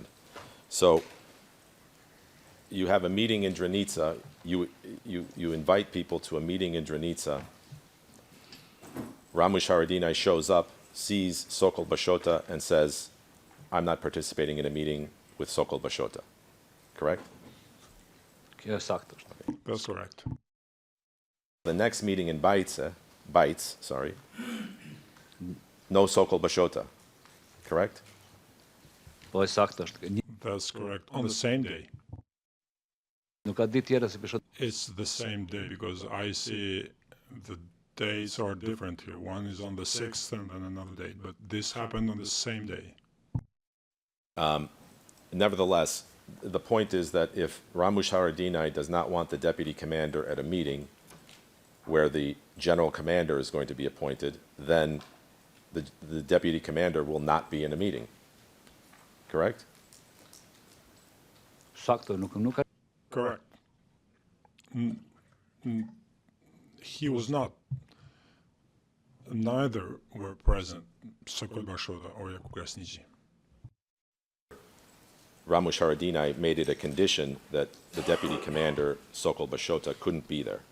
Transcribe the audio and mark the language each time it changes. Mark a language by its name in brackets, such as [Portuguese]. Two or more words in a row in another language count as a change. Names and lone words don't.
[English] So you have a meeting in Drenica, you invite people to a meeting in Drenica. Ramush Haradinaj shows up, sees Sokol Bashota, and says, I'm not participating in a meeting with Sokol Bashota. Correct? [Albanian] kjo saktë është. [English] That's correct. The next meeting in Baice, no Sokol Bashota. Correct? [Albanian] Po, saktë është. [English] That's correct. On the same day. [Albanian] Nuk ka ditë tjetër si Bashota. [English] It's the same day because I see the days are different here. One is on the 6th and then another date, but this happened on the same day. Nevertheless, the point is that if Ramush Haradinaj does not want the deputy commander at a meeting where the general commander is going to be appointed, then the deputy commander will not be in a meeting. Correct? [Albanian] Saktë, nuk ka. [English] Correct. He was not. Neither were present, Sokol Bashota or Jakub Krasniqi. Ramush Haradinaj made it a condition that the deputy commander, Sokol Bashota, couldn't be there.